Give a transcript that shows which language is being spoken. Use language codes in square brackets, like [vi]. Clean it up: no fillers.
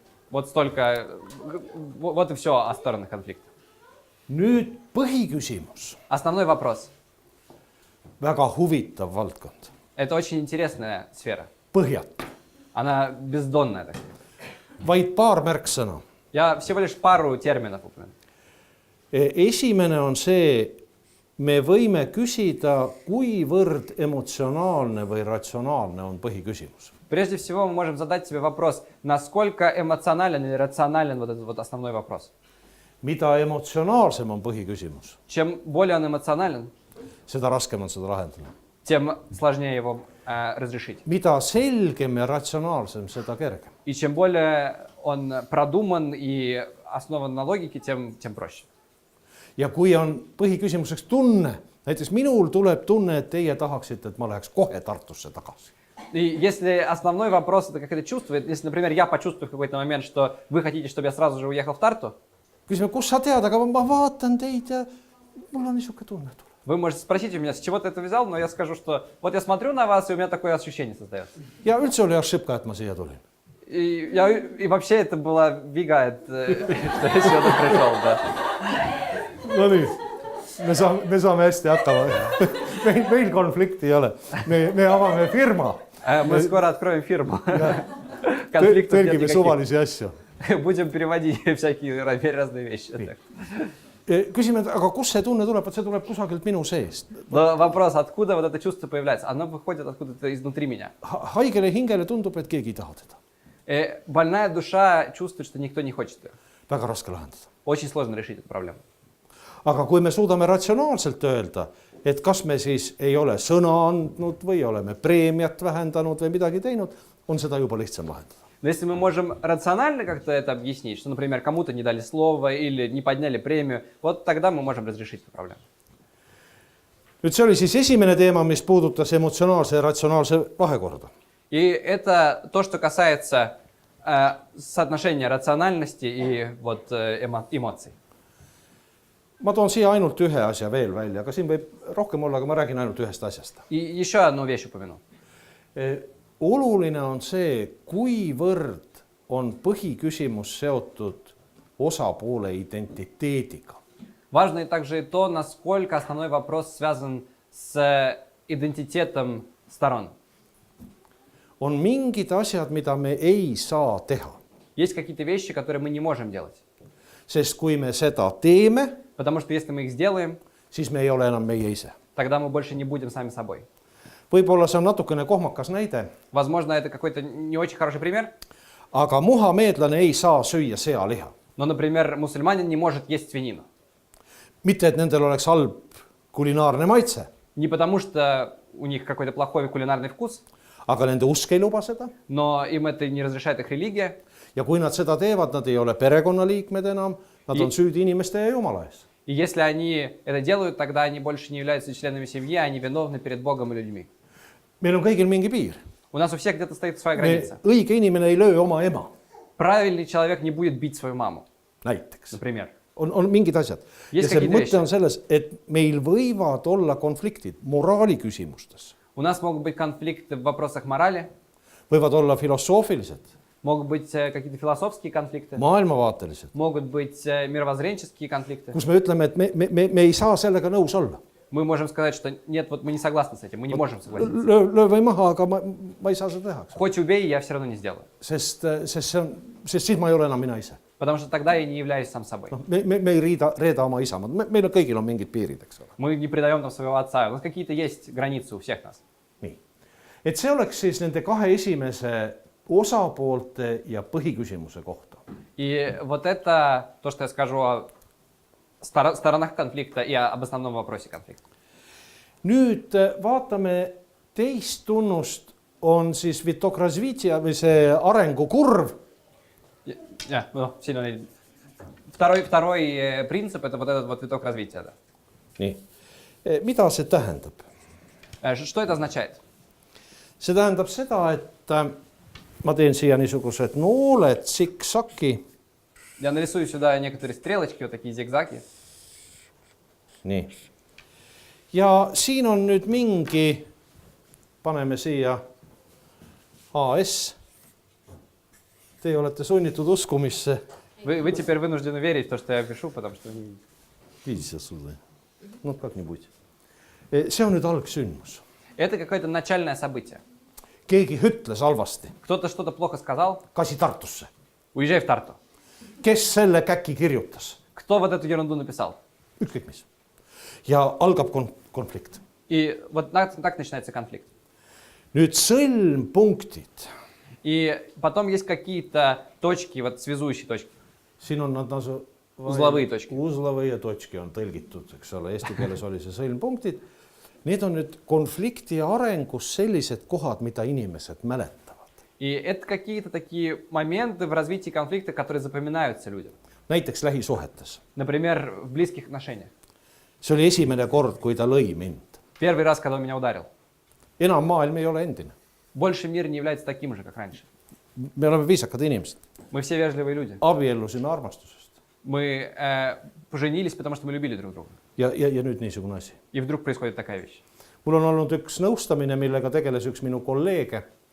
[ru] Вот столько, вот и все о сторонах конфликта. [et] Nüüd põhiküsimus. [ru] Основной вопрос. [et] Väga huvitav valdkond. [ru] Это очень интересная сфера. [et] Põhjatu. [ru] Она бездонная. Так сказать. [et] Vaid paar märksõna. [ru] Я всего лишь пару терминов упомяну. [et] Esimene on see, me võime küsida, kuivõrd emotsionaalne või ratsionaalne on põhiküsimus. [ru] Прежде всего мы можем задать себе вопрос, насколько эмоционален или рационален вот этот вот основной вопрос. [et] Mida emotsionaalsem on põhiküsimus, [ru] Чем более он эмоционален, [et] seda raskem on seda lahendada. [ru] тем сложнее его разрешить. [et] Mida selgem ja ratsionaalsem, seda kergem. [ru] И чем более он продуман и основан на логике, тем проще. [et] Ja kui on põhiküsimuseks tunne, näiteks minul tuleb tunne, et teie tahaksite, et ma läheks kohe Tartusse tagasi. [ru] И если основной вопрос это как это чувствует, если, например, я почувствую в какой-то момент, что вы хотите, чтобы я сразу же уехал в Тарту, [et] Küsime, kus sa tead, aga ma vaatan teid ja mul on niisugune tunne. [ru] вы можете спросить у меня, с чего ты это взял, но я скажу, что вот я смотрю на вас, и у меня такое ощущение создается. [et] Ja üldse oli [ru] ошибка, [et] et ma siia tulin. [ru] И вообще это была [et] viga, [ru] что я сюда пришел, да. [et] No nii, me saame hästi hakkama. Meil konflikti ei ole. Me avame firma. [ru] Мы скоро откроем фирму. [et] Tõlgime suvalisi asju. [ru] Будем переводить всякие разные вещи. [et] Küsime, aga kus see tunne tuleb? See tuleb kusagilt minu seest. [ru] Но вопрос, откуда вот это чувство появляется? Оно выходит откуда-то изнутри меня. [et] Haigele hingele tundub, et keegi ei taha teda. [ru] Больная душа чувствует, что никто не хочет ее. [et] Väga raske lahendada. [ru] Очень сложно решить эту проблему. [et] Aga kui me suudame ratsionaalselt öelda, et kas me siis ei ole sõna andnud või oleme preemiat vähendanud või midagi teinud, on seda juba lihtsam lahendada. [ru] Но если мы можем рационально как-то это объяснить, что, например, кому-то не дали слово или не подняли премию, вот тогда мы можем разрешить эту проблему. [et] Nüüd see oli siis esimene teema, mis puudutas emotsionaalse ja ratsionaalse vahekorda. [ru] И это то, что касается соотношения рациональности и вот эмоций. [et] Ma toon siia ainult ühe asja veel välja, aga siin võib rohkem olla, aga ma räägin ainult ühest asjast. [ru] И еще одну вещь упомяну. [et] Oluline on see, kuivõrd on põhiküsimus seotud osapoole identiteediga. [ru] Важно также и то, насколько основной вопрос связан с идентитетом сторон. [et] On mingid asjad, mida me ei saa teha. [ru] Есть какие-то вещи, которые мы не можем делать. [et] Sest kui me seda teeme, [ru] Потому что если мы их сделаем, [et] siis me ei ole enam meie ise. [ru] тогда мы больше не будем сами собой. [et] Võib-olla see on natukene kohmakas näide, [ru] Возможно, это какой-то не очень хороший пример. [et] aga muhameedlane ei saa süüa sealiha. [ru] Но, например, мусульманин не может есть свинину. [et] Mitte, et nendel oleks halb kulinaarne maitse, [ru] Не потому, что у них какой-то плохой кулинарный вкус, [et] aga nende usk ei luba seda. [ru] но им это не разрешает их религия. [et] Ja kui nad seda teevad, nad ei ole perekonnaliikmed enam Nad on süüdi inimeste ja Jumala ees. [ru] И если они это делают, тогда они больше не являются членами семьи, они виновны перед Богом и людьми. [et] Meil on kõigil mingi piir. [ru] У нас у всех где-то стоит своя граница. [et] Õige inimene ei löö oma ema, [ru] Правильный человек не будет бить свою маму, [et] näiteks. [ru] например. [et] On mingid asjad. Ja see mõte on selles, et meil võivad olla konfliktid moraali küsimustes. [ru] У нас могут быть конфликты в вопросах морали, [et] Võivad olla filosoofilised, [ru] могут быть какие-то философские конфликты, [et] maailmavaatelised, [ru] могут быть мировоззренческие конфликты. [et] kus me ütleme, et me ei saa sellega nõus olla. [ru] Мы можем сказать, что нет, вот мы не согласны с этим, мы не можем согласиться. [et] Löö või maha, aga ma ei saa seda teha. [ru] Хоть убей, я все равно не сделаю. [et] Sest siis ma ei ole enam mina ise. [ru] Потому что тогда я не являюсь сам собой. [et] Me ei reeda oma isamaad. Meil kõigil on mingid piirid, eks ole. [ru] Мы не предаем там своего отца. У нас какие-то есть границы у всех нас. [et] Nii. Et see oleks siis nende kahe esimese osapoolte ja põhiküsimuse kohta. [ru] И вот это то, что я скажу о сторонах конфликта и об основном вопросе конфликта. [et] Nüüd vaatame teist tunnust, on siis vitokrazvitja või see arengukurv. [ru] Ну, второй принцип – это вот этот вот виток развития. Да. [et] Nii. Mida see tähendab? [ru] Что это означает? [et] See tähendab seda, et ma teen siia niisugused nooled siksaki. [ru] Я нарисую сюда некоторые стрелочки, вот такие зигзаги. [et] Nii. Ja siin on nüüd mingi, paneme siia AS. Teie olete sunnitud uskumisse. [ru] Вы теперь вынуждены верить в то, что я пишу, потому что... Видите отсюда? Ну, как-нибудь. [et] See on nüüd algsündmus. [ru] Это какое-то начальное событие. [et] Keegi ütles halvasti. [ru] Кто-то что-то плохо сказал. [et] Kasi Tartusse. [ru] Уезжай в Тарту. [et] Kes selle käki kirjutas? [ru] Кто вот эту ерунду написал? [et] Ükskõik mis. Ja algab konflikt. [ru] И вот так начинается конфликт. [et] Nüüd sõlmpunktid. [ru] И потом есть какие-то точки, вот связующие точки. [et] Siin on nad nasu... [ru] Узловые точки. Узловые точки [et] on tõlgitud, eks ole. Eesti keeles oli see sõlmpunktid. Need on nüüd konflikti arengus sellised kohad, mida inimesed mäletavad. [ru] И это какие-то такие моменты в развитии конфликта, которые запоминаются людям. [et] Näiteks lähisuhetes. [ru] Например, в близких отношениях. [et] See oli esimene kord, kui ta lõi mind. [ru] Первый раз, когда он меня ударил. [et] Enam maailm ei ole endine. [ru] Больше мир не является таким же, как раньше. [et] Me oleme viisakad inimesed. [ru] Мы все вежливые люди. [et] Abiellusime armastusest. [ru] Мы поженились, потому что мы любили друг друга. [et] Ja nüüd niisugune asi. [ru] И вдруг происходит такая вещь. [et] Mul on olnud üks nõustamine, millega tegeles üks minu kolleege.